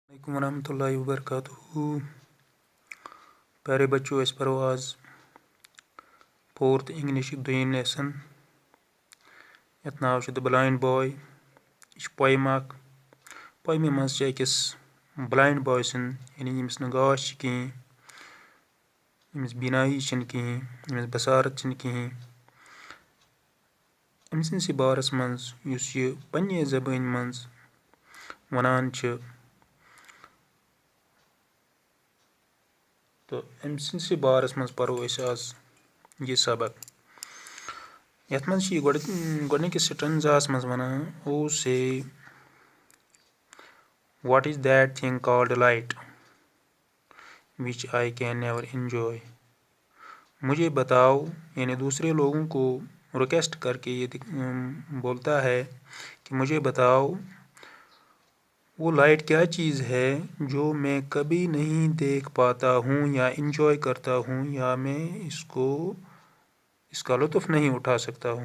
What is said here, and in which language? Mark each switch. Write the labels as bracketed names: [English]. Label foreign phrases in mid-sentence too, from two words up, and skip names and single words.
[Arabic] علیکم ورحمۃ اللہ وبرکاتہ. [Kashmiri] پیارے بچوں أسۍ پرو آز 4th انگلش دوٚیِم لیسن یَتھ ناو چھُ د بلایِنٛڈ باے. یہِ چھِ پویِم اکھ. پویمہِ منٛز چھِ أکِس [English] blind boy [Kashmiri] سٕنٛد یعنی ییٚمِس نہٕ گاش چھِ کِہیٖنۍ، ییٚمِس بینایی چھِنہٕ کِہیٖنۍ، ییٚمِس بصارت چھِنہٕ کِہیٖنۍ، أمۍ سٕنٛدسٕے بارس منٛز یُس یہِ پنٛنہِ زبٲنۍ منٛز وَنان چھِ تہٕ أمۍ سٕنٛدسٕے بارس منٛز پرو أسۍ آز یہِ سبق. یَتھ منٛز چھِ یہِ گۄڈٕنِکِس سٹنزاہس منٛز وَنان [English] O say what is the thing called light which I can never enjoy. [Urdu] مجھے بتاؤ، یعنی دوسرے لوگوں کو ریکویسٹ کر کے یہ بولتا ہے کہ مجھے بتاؤ وہ لائٹ کیا چیز ہے جو میں کبھی نہیں دیکھ پاتا ہوں یا انجوائے کرتا ہوں یا میں اس کا لطف نہیں اٹھا سکتا ہوں.